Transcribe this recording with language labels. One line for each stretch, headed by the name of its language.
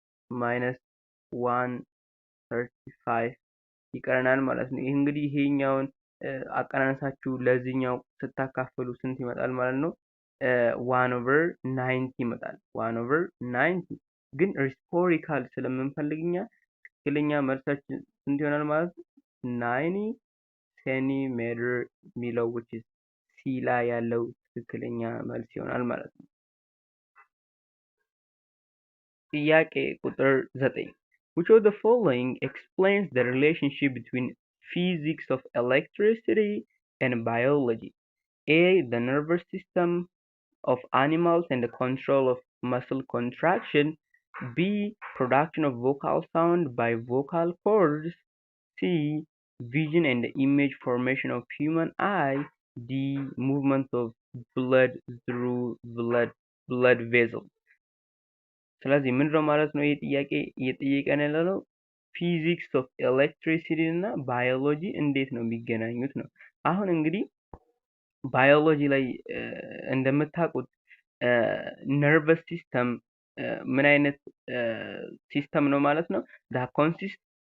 Amharic: ማይነስ 135 ይቀረናል ማለት ነው። ይሄ እንግዲህ ይሄኛውን አቀናነሳችሁ ለዚህኛው ስታካፍሉ ስንት ይመጣል ማለት ነው 1/90 ይመጣል። 1/90 ግን ሪስፖሪካል ስለምንፈልግኛ ትክክለኛ መልሳችን ስንት ይሆናል ማለት ነው 90 ሴንቲሜትር የሚለው which is ሲ ላይ ያለው ትክክለኛ መልስ ይሆናል ማለት ነው። ጥያቄ ቁጥር
English: 9 which of the following explains the relationship between physics of electricity and biology? A. The nervous system of animals and the control of muscle contraction. B. Production of vocal sound by vocal cords. C. Vision and image formation of human eye. D. Movement of blood through blood vessels.
Amharic: ስለዚህ ምንድነው ማለት ነው ይሄ ጥያቄ እየጠየቀን ያለው ፊዚክስ ኦፍ ኤሌክትሪሲቲ እና ባዮሎጂ እንዴት ነው የሚገናኙት ነው። አሁን እንግዲህ ባዮሎጂ ላይ እንደምታውቁት ነርቨስ ሲስተም ምን አይነት ሲስተም ነው ማለት ነው
English: that consists